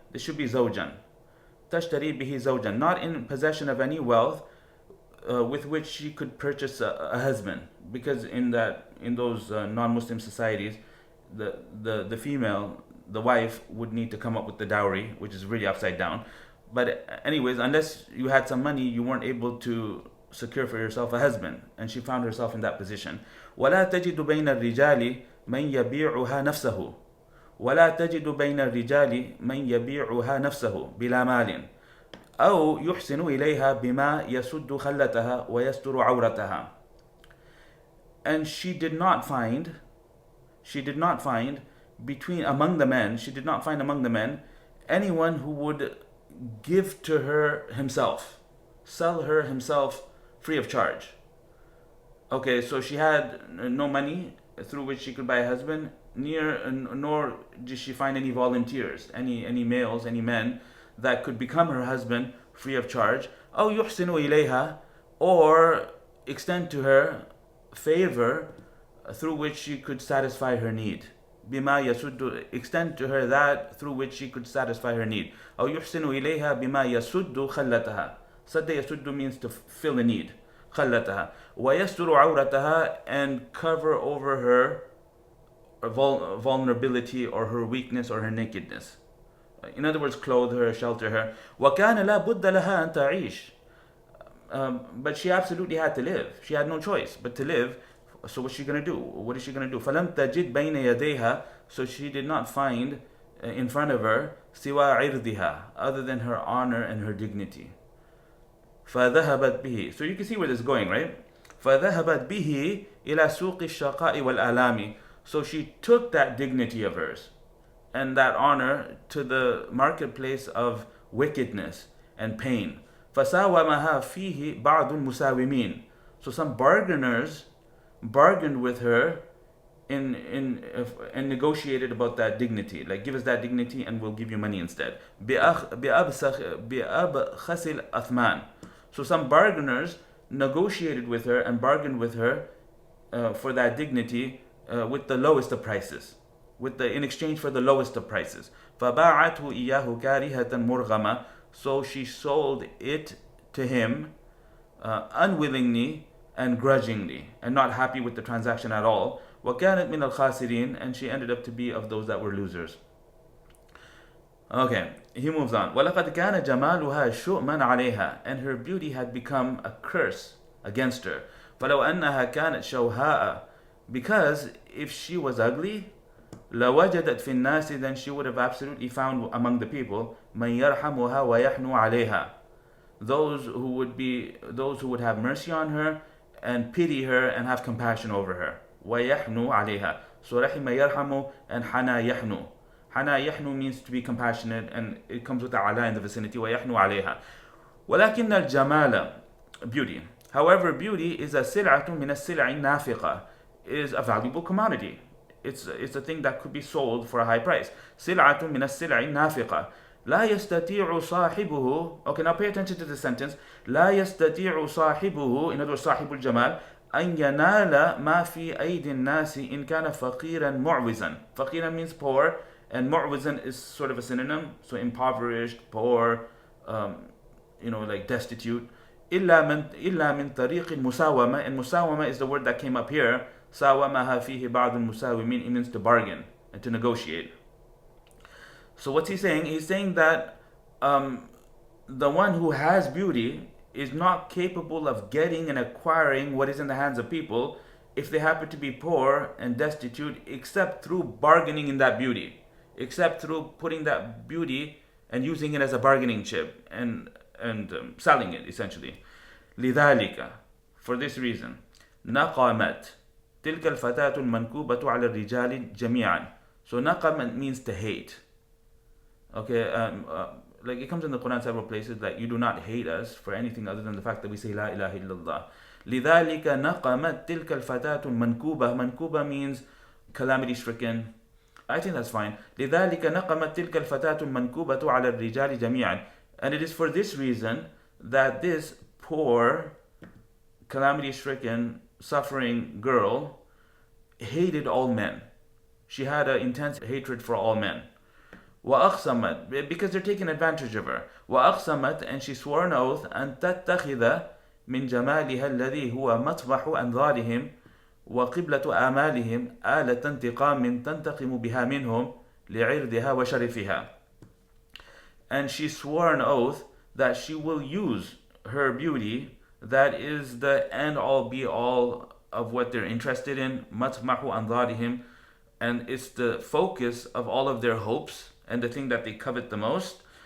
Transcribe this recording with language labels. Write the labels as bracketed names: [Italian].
[English] This should be زوجا. [Arabic] تشتري به زوجا, [English] not in possession of any wealth with which she could purchase a husband, because in those non-Muslim societies, the female, the wife, would need to come up with the dowry, which is really upside down. But anyways, unless you had some money, you weren't able to secure for yourself a husband, and she found herself in that position. [Arabic] ولا تجد بين الرجال من يبيعها نفسه ولا تجد بين الرجال من يبيعها نفسه بلا مال أو يحسن إليها بما يسد خلتها ويستر عورتها. [English] And she did not find she did not find among the men anyone who would give to her himself, sell her himself free of charge. Okay, so she had no money through which she could buy a husband, nor did she find any volunteers, any males, any men that could become her husband free of charge. [Arabic] أو يحسن إليها, [English] or extend to her favor through which she could satisfy her need. [Arabic] بما يسد, [English] extend to her that through which she could satisfy her need. [Arabic] أو يحسن إليها بما يسد خلتها. سد يسد [English] means to fill a need. [Arabic] خلتها. ويستر عورتها, [English] and cover over her vulnerability or her weakness or her nakedness. In other words, clothe her, shelter her. [Arabic] وكان لا بد لها أن تعيش. [English] But she absolutely had to live. She had no choice but to live. So what's she going to do? What is she going to do? [Arabic] فلم تجد بين يديها, [English] so she did not find in front of her [Arabic] سوى عرضها, [English] other than her honor and her dignity. [Arabic] فذهبت به. [English] So you can see where this is going, right? [Arabic] فذهبت به إلى سوق الشقاء والآلام. [English] So she took that dignity of hers and that honor to the marketplace of wickedness and pain. [Arabic] فساومها فيه بعض المساومين. [English] So some bargainers bargained with her and negotiated about that dignity, like, give us that dignity and we'll give you money instead. [Arabic] بأبخس الأثمان. [English] So some bargainers negotiated with her and bargained with her for that dignity with the lowest of prices, in exchange for the lowest of prices. [Arabic] فباعته إياه كارهة مرغمة. [English] So she sold it to him unwillingly and grudgingly, and not happy with the transaction at all. [Arabic] وكانت من الخاسرين, [English] and she ended up to be of those that were losers. Okay, he moves on. [Arabic] وَلَقَدْ كَانَ جَمَالُهَا شُؤْمًا عَلَيْهَا, [English] and her beauty had become a curse against her. [Arabic] فَلَوْ أَنَّهَا كَانَتْ شَوْهَاءَ, [English] because if she was ugly, [Arabic] لَوَجَدَتْ فِي النَّاسِ, [English] then she would have absolutely found among the people [Arabic] مَنْ يَرْحَمُهَا وَيَحْنُ عَلَيْهَا, [English] those who would have mercy on her and pity her and have compassion over her. [Arabic] وَيَحْنُ عَلَيْهَا. So رَحِمَ يَرْحَمُ and حَنَا يَحْنُ. [English] حَنَا يَحْنُ means to be compassionate, and it comes with the ala in the vicinity. [Arabic] وَيَحْنُ عَلَيْهَا. وَلَكِنَّ الْجَمَالَ, beauty. [English] However, beauty is a [Arabic] سِلْعَةٌ مِنَ السِّلْعِ النَّافِقَةِ, [English] is a valuable commodity. It's a thing that could be sold for a high price. [Arabic] سِلْعَةٌ مِنَ السِّلْعِ النَّافِقَةِ. لا يستطيع صاحبه. [English] Okay, now pay attention to the sentence. [Arabic] لا يستطيع صاحبه, [English] in other words, [Arabic] صاحب الجمال, أن ينال ما في أيدي الناس إن كان فقيرا معوزا. [English] فقيرا means poor, and معوزا is sort of a synonym, so impoverished, poor, like destitute. [Arabic] إلا من طريق المساومة, [English] and مساومة is the word that came up here. [Arabic] ساومها فيه بعض المساومين, [English] it means to bargain and to negotiate. So what's he saying? He's saying that the one who has beauty is not capable of getting and acquiring what is in the hands of people if they happen to be poor and destitute, except through bargaining in that beauty, except through putting that beauty and using it as a bargaining chip and selling it, essentially. [Arabic] لذلك, for this reason, نقمت تلك الفتاة المنكوبة على الرجال جميعا. [English] So نقم means to hate. Okay, like it comes in the Quran several places that you do not hate us for anything other than the fact that we say [Arabic] La ilaha illallah. لذلك نقمت تلك الفتاة المنكوبة. [English] Mankuba means calamity stricken. I think that's fine. [Arabic] لذلك نقمت تلك الفتاة المنكوبة على الرجال جميعا. [English] And it is for this reason that this poor, calamity stricken, suffering girl hated all men. She had an intense hatred for all men. وأقسمت, because they're taking advantage of her. [Arabic] وأقسمت, [English] and she swore an oath, [Arabic] أن تتخذ من جمالها الذي هو مطبح أنظارهم وقبلة آمالهم آلة انتقام تنتقم بها منهم لعرضها وشرفها. [English] And she swore an oath that she will use her beauty, that is the end all be all of what they're interested in, [Arabic] مطمح أنظارهم, [English] and it's the focus of all of their hopes and the thing that they covet the most.